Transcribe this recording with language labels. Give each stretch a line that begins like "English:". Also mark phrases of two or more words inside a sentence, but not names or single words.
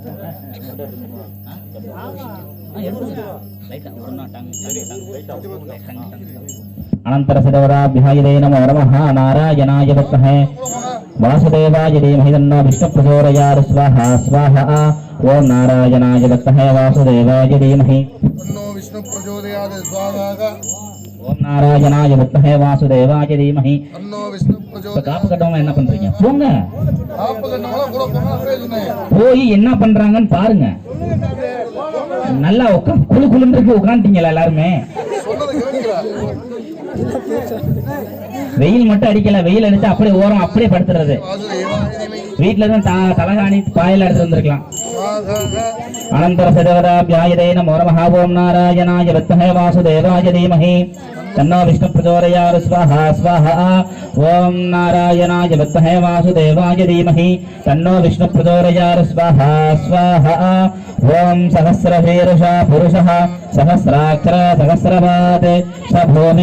Sanskrit: अनंतर सदवराभ्याय नमो नमः नारायणाय विद्महे वासुदेवाय धीमहि तन्नो विष्णुः प्रचोदयात् स्वाहा स्वाहा ओम नारायणाय विद्महे वासुदेवाय धीमहि तन्नो विष्णुः प्रचोदयात् स्वाहा ओम नारायणाय विद्महे वासुदेवाय धीमहि तन्नो विष्णुः प्रचोदयात्
Tamil: காப்பு கட்டவங்க என்ன பண்றீங்க போங்க சொன்னது போய் என்ன பண்றாங்கன்னு பாருங்க நல்லா குழு குழுன்னு உட்காந்துட்டீங்களா எல்லாருமே வெயில் மட்டும் அடிக்கல வெயில் அடிச்சு அப்படியே ஓரம் அப்படியே படுத்துறது வீட்டுல தான் தலகாணி பாயல எடுத்து வந்திருக்கலாம்
Sanskrit: अनंतर सदवराभ्याय नमो नमः ओम नारायणाय विद्महे वासुदेवाय धीमहि तन्नो विष्णुः प्रचोदयात् स्वाहा स्वाहा ओम नारायणाय विद्महे वासुदेवाय धीमहि तन्नो विष्णुः प्रचोदयात् स्वाहा स्वाहा ओम सहस्रशीर्षः पुरुषः सहस्राक्षर सहस्रपात् स भूमिं